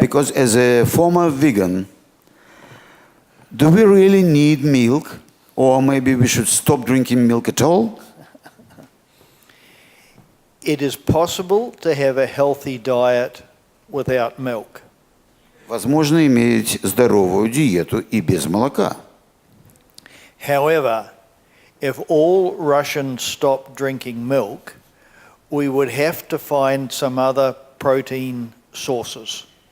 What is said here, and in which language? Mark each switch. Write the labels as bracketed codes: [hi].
[en] because as a former vegan, do we really need milk? Or maybe we should stop drinking milk at all? It is possible to have a healthy diet without milk. [ru] Возможно иметь здоровую диету и без молока. [en] However, if all Russians stopped drinking milk, we would have to find some other protein sources.